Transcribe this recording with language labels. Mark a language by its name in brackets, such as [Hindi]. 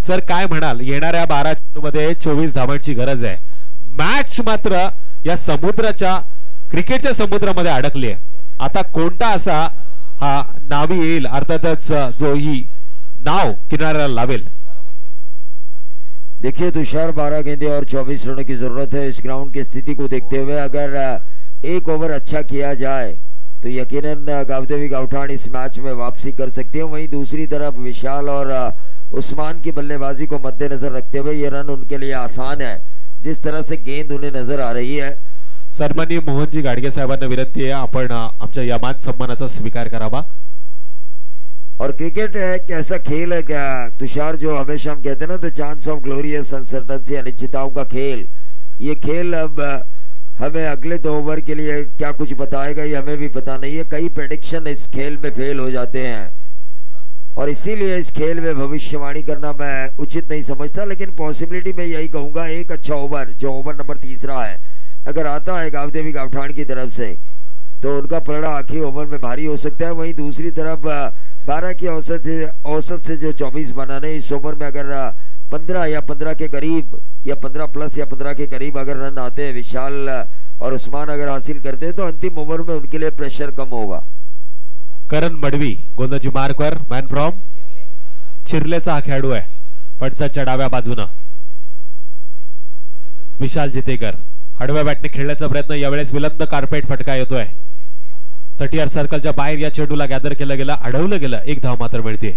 [Marathi] Sir काय म्हणाल, येणाऱ्या 12 चेंडूमध्ये 24 धावांची गरज आहे. मॅच मात्र या समुद्राच्या, क्रिकेटच्या समुद्रामध्ये अडकली आहे. आता कोणता असा हा नावी येईल, अर्थातच जो ही नाव किनाऱ्याला लावेल. [Hindi] देखिए तुषार, 12 गेंदे और 24 रनों की जरूरत है. इस ग्राउंड की स्थिति को देखते हुए अगर एक ओवर अच्छा किया जाए तो यकीनन गावदेवी गावठाण इस मैच में वापसी कर सकती है. वहीं दूसरी तरफ विशाल और उस्मान की बल्लेबाजी को मद्देनजर रखते हुए ये रन उनके लिए आसान है, जिस तरह से गेंद उन्हें नजर आ रही है. [Marathi] सन्माननीय मोहनजी घाडगे साहेबांना विनंती आहे, आपण आमच्या या मान सन्मानाचा स्वीकार करावा. [Hindi] और क्रिकेट एक ऐसा खेल है क्या तुषार, जो हमेशा हम कहते हैं ना, [English] the chance of glorious uncertainty, [Hindi] अनिश्चितताओं का खेल. ये खेल अब हमें अगले 2 ओवर के लिए क्या कुछ बताएगा ये हमें भी पता नहीं है. कई प्रेडिक्शन इस खेल में फेल हो जाते हैं और इसीलिए इस खेल में भविष्यवाणी करना मैं उचित नहीं समझता. लेकिन पॉसिबिलिटी में यही कहूंगा, एक अच्छा ओवर, जो ओवर नंबर 3 है, अगर आता है गावदेवी गावठाण की तरफ से तो उनका पलड़ा आखिरी ओवर में भारी हो सकता है. वहीं दूसरी तरफ 12 की औसत से जो 24 बनाने, इस ओवर में अगर 15 या 15 के करीब या 15 प्लस या 15 के करीब अगर रन आते हैं, विशाल और उस्मान अगर हासिल करते हैं तो अंतिम ओवर में उनके लिए प्रेशर कम होगा। [Marathi] करण मडवी गोलंदाजी मार्कवर, [English] man from [Marathi] चिरलेचा हा खेळाडू आहे. पडसाच्या डाव्या बाजूनं विशाल जितेकर आडव्या बॅटने खेळण्याचा प्रयत्न, यावेळेस विलंद कार्पेट फटका येतोय. 30 सर्कलच्या बाहेर या चेंडूला गॅदर केलं गेलं, अडवलं गेलं. एक धाव मात्र मिळते.